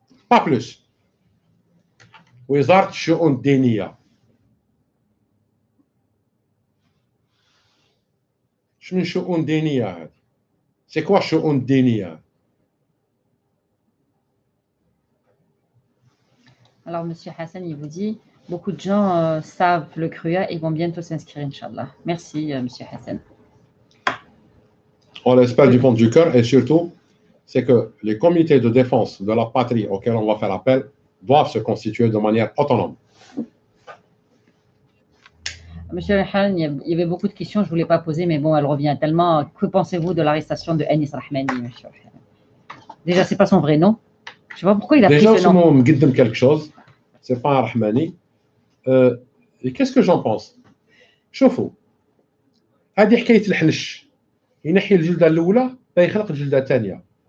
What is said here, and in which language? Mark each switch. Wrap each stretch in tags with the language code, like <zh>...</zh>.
<ar>با بلوس. وزاره الشؤون الدينيه. شنو شؤون دينيه هذه؟ سي كوا شؤون الدينيه؟</ar> <fr>Alors, M. Hassan, il vous dit, Beaucoup de gens savent le CRUA et vont bientôt s'inscrire, Inch'Allah. Merci, Monsieur Hassan. On l'espère du fond du cœur, et surtout, c'est que les comités de défense de la patrie auxquels on va faire appel doivent se constituer de manière autonome. Monsieur Hassan, il y avait beaucoup de questions, je ne voulais pas poser, mais bon, elle revient tellement. Que pensez-vous de l'arrestation de Anis Rahmani, Monsieur Hassan? Déjà, ce n'est pas son vrai nom. Je ne sais pas pourquoi il a pris ce nom. Déjà, on me guide quelque chose. Ce n'est pas un Rahmani. Et qu'est-ce que j'en pense?</fr> <ar>شوفوا هذه حكايه الحنش ينحي الجلده الاولى فيخلق الجلده الثانيه.</ar>